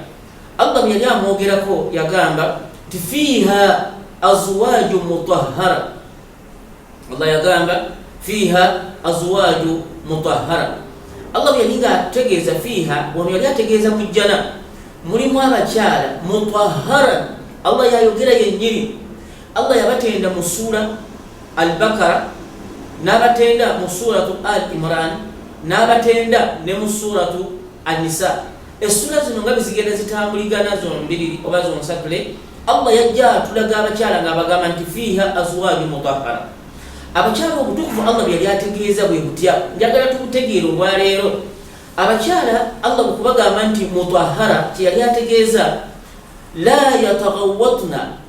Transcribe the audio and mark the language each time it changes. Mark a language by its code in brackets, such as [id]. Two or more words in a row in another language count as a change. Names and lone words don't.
[lg] Allah bwe yali amwogerako yagamba nti [ar] فيها أزواج مطهرة. [lg] Allah yagamba [ar] فيها أزواج مطهرة. [lg] Allah bwe yali nga ategeeza fiiha, ono yali ategeeza mu jjana mulimu abakyala mutahhara. Allah yayogera yennyini. Allah yabatenda mu sura Al-Bakara, n'abatenda mu suratu Al-Imran, n'abatenda ne mu suratu An-Nisa. Essura zino nga bizigenda zitambuligana zombiriri oba zonsatule, Allah yajja atulaga abakyala ng'abagamba nti [ar] فيها أزواج مطهرة. [lg] Abakyala obutukuvu Allah bwe yali ategeeza bwe butya, njagala tukutegeera olwaleero. Abakyala Allah bwe kubagamba nti mutahhara kyeyali ategeeza la yataghawwatna.